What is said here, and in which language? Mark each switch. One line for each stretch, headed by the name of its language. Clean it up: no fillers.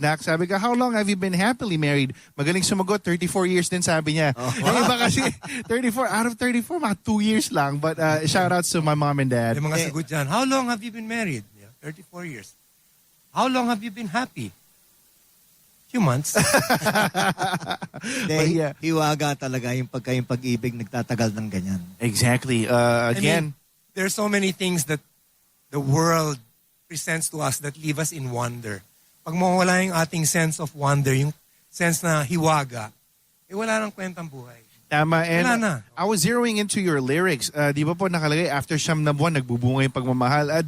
Filipino: Nak, sabi ko,
English: how long have you been happily married?
Filipino: Magaling sumagot, 34 years din sabi niya. Yung iba kasi, 34, out of 34, mga 2 years lang.
English: But shout outs to my mom and dad.
Filipino: Yung mga sagot dyan,
English: how long have you been married? 34 years. How long have you been happy? Few months. Yeah.
Filipino: Hiwaga talaga yung pag-ibig nagtatagal ng ganyan.
English: Exactly. Again, I mean, there are so many things that the world presents to us that leave us in wonder.
Filipino: Pag mawala yung ating sense of wonder, yung sense na hiwaga, wala nang kwentang buhay.
English: Tama. And
Filipino: Wala na.
English: I was zeroing into your lyrics.
Filipino: Di ba po nakalagay, after siyam na buwan, nagbubunga yung pagmamahal.